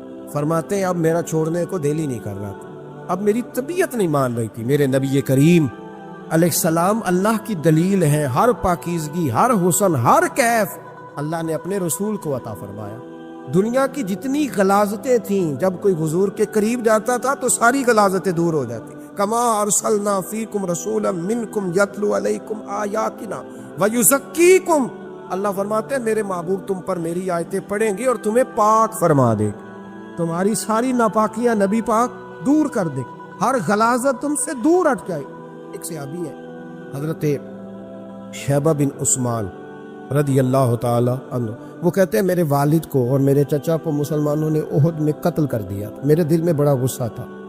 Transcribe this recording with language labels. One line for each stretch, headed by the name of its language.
Urdu: فرماتے اب میرا چھوڑنے کو دل ہی نہیں کر رہا تھا, اب میری طبیعت نہیں مان رہی تھی. میرے نبی کریم علیہ السلام اللہ کی دلیل ہیں, ہر پاکیزگی, ہر حسن, ہر کیف اللہ نے اپنے رسول کو عطا فرمایا. دنیا کی جتنی غلاظتیں تھیں جب کوئی حضور کے قریب جاتا تھا تو ساری غلاظتیں دور ہو جاتی.
Arabic: کما ارسلنا فیکم رسولا منکم یتلو علیکم آیاتنا ویزکیکم.
Urdu: اللہ فرماتے ہیں میرے محبوب تم پر میری آیتیں پڑھیں گے اور تمہیں پاک فرما دے, تمہاری ساری ناپاکیاں نبی پاک دور کر دے, ہر غلاظت تم سے دور ہٹ جائے. ایک صحابی ہے حضرت شیبہ بن عثمان رضی اللہ تعالی عنہ, وہ کہتے ہیں میرے والد کو اور میرے چچا کو مسلمانوں نے احد میں قتل کر دیا. میرے دل میں بڑا غصہ تھا.